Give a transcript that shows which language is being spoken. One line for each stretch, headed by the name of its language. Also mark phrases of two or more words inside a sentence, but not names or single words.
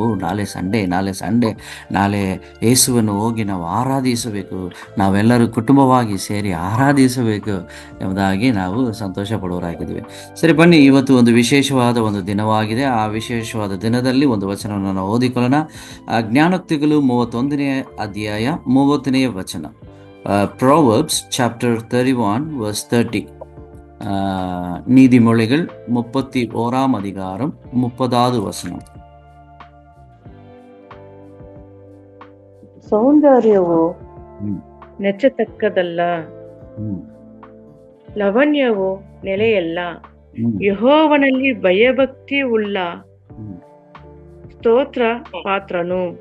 Kannada: ನಾಳೆ ಸಂಡೇ, ನಾಳೆ ಯೇಸುವನ್ನು ಹೋಗಿ ನಾವು ಆರಾಧಿಸಬೇಕು, ನಾವೆಲ್ಲರೂ ಕುಟುಂಬವಾಗಿ ಸೇರಿ ಆರಾಧಿಸಬೇಕು ಎಂಬುದಾಗಿ ನಾವು ಸಂತೋಷ ಪಡುವರಾಗಿದ್ದೀವಿ. ಸರಿ, ಬನ್ನಿ, ಇವತ್ತು ಒಂದು ವಿಶೇಷವಾದ ಒಂದು ದಿನವಾಗಿದೆ. ಆ ವಿಶೇಷವಾದ ದಿನದಲ್ಲಿ ಒಂದು ವಚನವನ್ನು ನಾವು ಓದಿಕೊಳ್ಳೋಣ. ಜ್ಞಾನೋಕ್ತಿಗಳು 31ನೇ ಅಧ್ಯಾಯ 30ನೇ ವಚನ.
English: Proverbs chapter 31 verse 30.
Tamil: நீதிமொழிகள் 31ஆம் அதிகாரம் 30வது வசனம்.
Kannada: ಸೌಂದರ್ಯವು ನೆಚ್ಚತಕ್ಕದಲ್ಲ, ಲವಣ್ಯವು ನೆಲೆಯಲ್ಲ. ಯೆಹೋವನಲ್ಲಿ ಭಯಭಕ್ತಿ ಉಳ್ಳ ಸ್ತೋತ್ರ ಪಾತ್ರನು.